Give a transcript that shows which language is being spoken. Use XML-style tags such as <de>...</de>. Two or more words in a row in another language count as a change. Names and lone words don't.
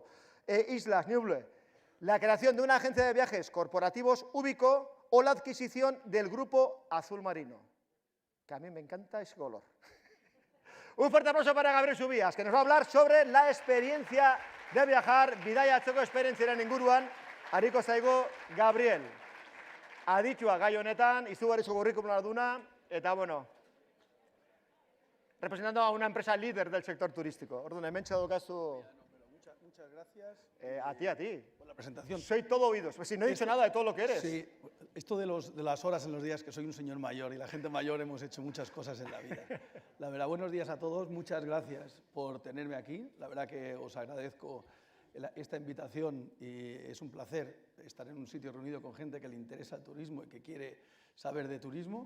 <es>Islas, Ñuble. La creación de una agencia de viajes corporativos, Ubico, o la adquisición del Grupo Azul Marino, que a mí me encanta ese color. Un fuerte aplauso para Gabriel Subías, que nos va a hablar sobre la experiencia de viajar,</es> <eu>bidaiatzeko esperientziaren inguruan, ariko zaigu Gabriel. Aditua gai honetan, izugarrizko curriculuma duna, eta</eu> <es>representando a una empresa líder del sector turístico.</es> <eu>Orduan, hementxe daukazu...</eu> <es>Muchas gracias. A ti. Por la presentación. Soy todo oídos. Pues si no he dicho nada de todo lo que eres. Sí, esto de las horas en los días, que soy un señor mayor y la gente mayor hemos hecho muchas cosas en la vida. La verdad, buenos días a todos, muchas gracias por tenerme aquí. La verdad que os agradezco esta invitación y es un placer estar en un sitio reunido con gente que le interesa el turismo y que quiere saber de turismo.</es>